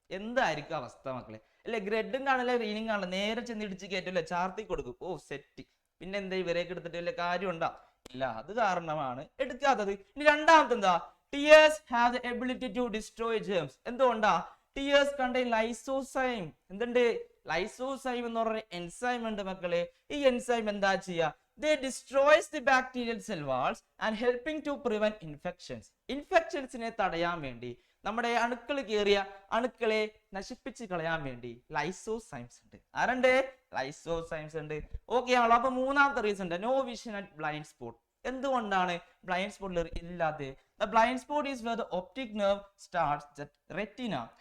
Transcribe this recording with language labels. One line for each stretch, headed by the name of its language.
Malayalam: എന്തായിരിക്കും അവസ്ഥ മക്കളെ? അല്ലെ? റെഡും കാണില്ല, ഗ്രീനും കാണില്ല, നേരെ ചെന്ന് ഇടിച്ച് കയറ്റില്ല, ചാർത്തി കൊടുക്കും. ഓ സെറ്റ്. പിന്നെ എന്താ ഇവരെയൊക്കെ എടുത്തിട്ട് വല്ല കാര്യം ഉണ്ടാ? ഇല്ല. അത് കാരണമാണ് എടുക്കാത്തത്. ഇനി രണ്ടാമത്തെ എന്താ?
English: Tears have the ability to destroy germs.
Malayalam: എന്തുകൊണ്ടാ?
English: Tears contain lysozyme.
Malayalam: എന്തുണ്ട്? ലൈസോസൈം എന്ന് പറഞ്ഞ എൻസൈം ഉണ്ട് മക്കളെ. ഈ എൻസൈം എന്താ ചെയ്യാ?
English: They destroys the bacterial cell walls and helping to prevent infections.
Malayalam: ഇൻഫെക്ഷൻസിനെ തടയാൻ വേണ്ടി, നമ്മുടെ അണുക്കൾ കയറിയ അണുക്കളെ നശിപ്പിച്ച് കളയാൻ വേണ്ടി ലൈസോസൈംസ് ഉണ്ട്. ആരുണ്ട്? ലൈസോസൈംസ് ഉണ്ട്. ഓക്കെ ആണല്ലോ. അപ്പൊ മൂന്നാമത്തെ റീസൺ ഉണ്ട്,
English: No vision at blind spot.
Malayalam: എന്തുകൊണ്ടാണ് ബ്ലൈൻഡ് സ്പോട്ടിൽ ഇല്ലാതെ?
English: Blind spot is where the optic nerve starts at retina.